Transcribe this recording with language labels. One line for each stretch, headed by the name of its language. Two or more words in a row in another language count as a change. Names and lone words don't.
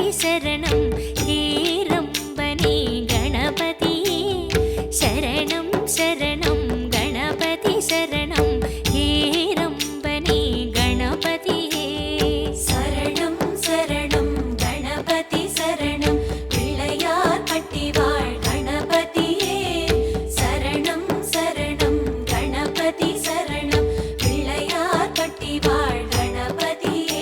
Sanskrit: शरणं हेरम्बने गणपति शरणं शरणं गणपति शरणं हेरम्बने गणपति
Tamil: சரணம் சரணம் கணபதி சரணம் பிள்ளையார் பட்டி வாழ் கணபதியே சரணம் சரணம் கணபதி சரணம் பிள்ளையார் பட்டி வாழ் கணபதியே